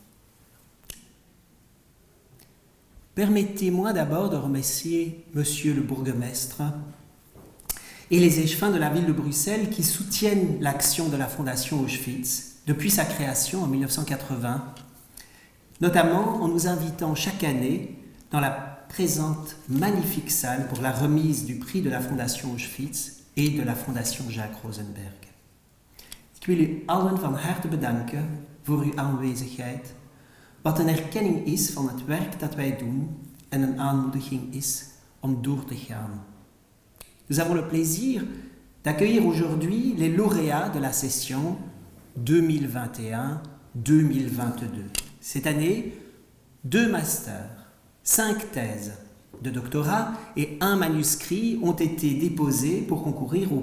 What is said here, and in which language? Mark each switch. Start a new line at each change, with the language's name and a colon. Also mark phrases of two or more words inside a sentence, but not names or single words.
French: Permettez-moi d'abord de remercier Monsieur le bourgmestre et les échevins de la ville de Bruxelles qui soutiennent l'action de la Fondation Auschwitz depuis sa création en 1980, notamment en nous invitant chaque année dans la présente magnifique salle pour la remise du prix de la Fondation Auschwitz et de la Fondation Jacques Rosenberg.
Dutch: Ik wil u allen van harte bedanken voor uw aanwezigheid, wat een erkenning is van het werk dat wij doen en een aanmoediging is om door te gaan.
French: Nous avons le plaisir d'accueillir aujourd'hui les lauréats de la session 2021-2022. Cette année, 2 masters, 5 thèses de doctorat et 1 manuscrit ont été déposés pour concourir au